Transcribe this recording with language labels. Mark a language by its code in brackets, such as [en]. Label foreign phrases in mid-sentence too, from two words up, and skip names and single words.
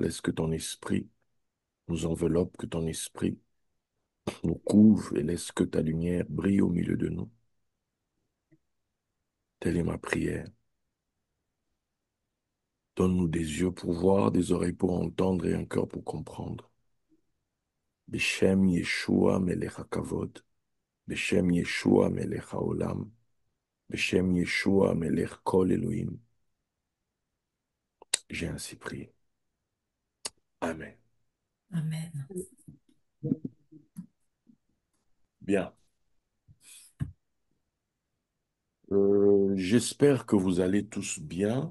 [fr] Laisse que ton esprit nous enveloppe, que ton esprit nous couvre et laisse que ta lumière brille au milieu de nous. Telle est ma prière. Donne-nous des yeux pour voir, des oreilles pour entendre et un cœur pour comprendre. [he] בשם ישוע מלך הכבוד. בשם ישוע מלך העולם. בשם ישוע מלך כל אלוהים. [fr] J'ai ainsi prié. Amen. Amen. Bien. J'espère que vous allez tous bien.